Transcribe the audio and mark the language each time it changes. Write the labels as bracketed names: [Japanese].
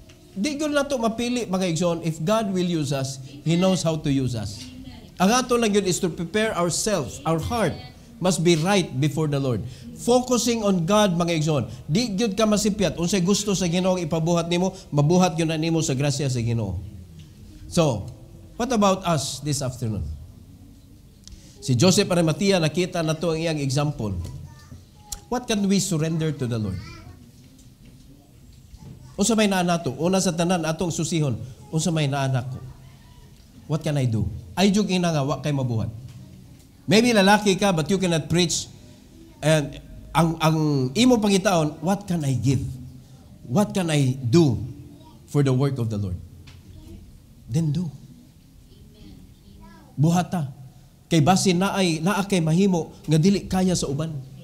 [Cebuano] Di ko na ito mapili, mga igsoon. [English] If God will use us, He knows how to use us. [Cebuano] Ang ato lang yun [English] is to prepare ourselves. Our heart must be right before the Lord. Focusing on God, [Cebuano] mga igsoon. Di yun ka masipyat. Unsay gusto sa Ginoo ipabuhat nimo, mabuhat yun na nimo sa grasya sa Ginoo. [English] So, what about us this afternoon? [Cebuano] Si Joseph Arimathea, nakita na to ang iyang example. [English] What can we surrender to the Lord? [Cebuano] Unsa may naa nato? Una sa tanan atong susihon, unsa may naa nako? [English] What can I do? [Cebuano] Ay jud ina nga wa kay mabuhat. [English] Maybe [Cebuano] lalaki ka [English] but you cannot preach, and [Cebuano] ang imo pangitaon, [English] what can I give? What can I do for the work of the Lord? Then do. [Cebuano] Buhata. Kay basin naa kay mahimo nga dili kaya sa uban.